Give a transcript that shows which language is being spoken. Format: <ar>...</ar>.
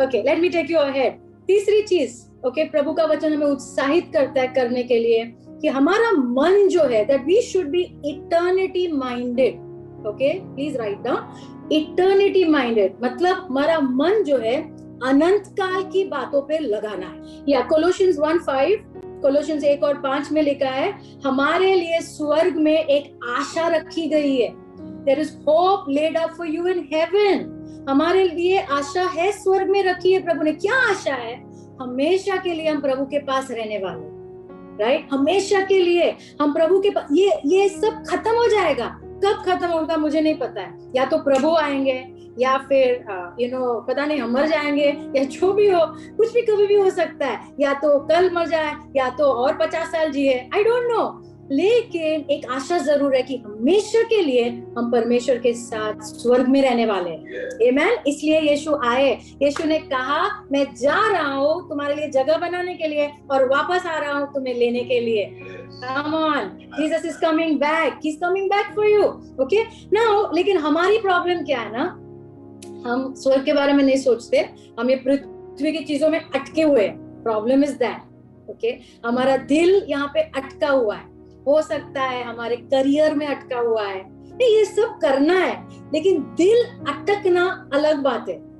<hi>Okay,</hi> <en>Let me take you ahead.</en> <hi>तीसरी चीज, okay, प्रभु का वचन हमें उत्साहित करता है करने के लिए कि हमारा मन जो है,</hi> <en>That we should be eternity minded.</en> <hi>Okay,</hi> <en>please write down,</en> <hi>eternity minded मतलब हमारा मन जो है अनंत काल की बातों पे लगाना है। या कोलोशियंस 1:5, कोलोशियंस 1 और 5 में लिखा है हमारे लिए स्वर्ग में एक आशा रखी गई है।</hi> <en>There is hope laid up for you in heaven.</en> <hi>हमारे लिए आशा है स्वर्ग में रखी है प्रभु ने। क्या आशा है? हमेशा के लिए हम प्रभु के पास रहने वाले, राइट। हमेशा के लिए हम प्रभु के पास, ये सब खत्म हो जाएगा। कब खत्म होगा मुझे नहीं पता है, या तो प्रभु आएंगे, या फिर पता नहीं हम मर जाएंगे, या जो भी हो, कुछ भी कभी भी हो सकता है, या तो कल मर जाए, या तो और 50 साल जिए,</hi> <en>I don't know.</en> <hi>लेकिन एक आशा जरूर है कि हमेशा के लिए हम परमेश्वर के साथ स्वर्ग में रहने वाले हैं, आमीन। इसलिए यीशु आए, यीशु ने कहा मैं जा रहा हूँ तुम्हारे लिए जगह बनाने के लिए, और वापस आ रहा हूँ तुम्हें लेने के लिए।</hi> <en>Come on, Jesus is coming back. He's coming back for you. Okay?</en> <hi>Now, लेकिन हमारी प्रॉब्लम क्या है ना, हम स्वर्ग के बारे में नहीं सोचते, हम ये पृथ्वी की चीजों में अटके हुए हैं।</hi> <en>problem is that,</en> <hi>ओके, हमारा दिल यहाँ पे अटका हुआ है। हो सकता है हमारे करियर में अटका हुआ है, ये सब करना है, लेकिन दिल अटकना अलग बात है।</hi>